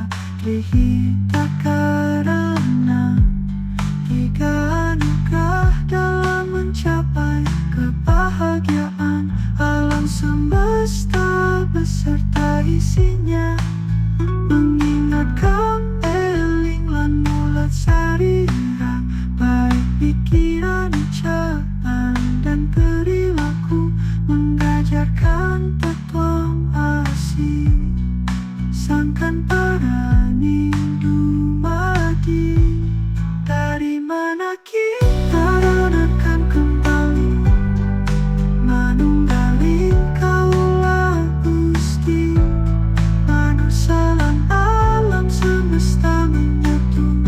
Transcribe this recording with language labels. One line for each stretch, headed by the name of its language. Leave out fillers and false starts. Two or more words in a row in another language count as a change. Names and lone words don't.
Indonesian: Dihita karena tiga anugerah dalam mencapai kebahagiaan. Alam semesta beserta isinya mengingatkan
Javanese: eling lan mulat sarira,
Indonesian: baik pikiran, ucapan, dan perilaku, mengajarkan takwa asih.
Javanese: Sangkan parani dumadi,
Indonesian: dari mana kita renungkan kembali,
Javanese: manunggaling Kaulah Gusti,
Indonesian: manusia lan alam semesta menyatu.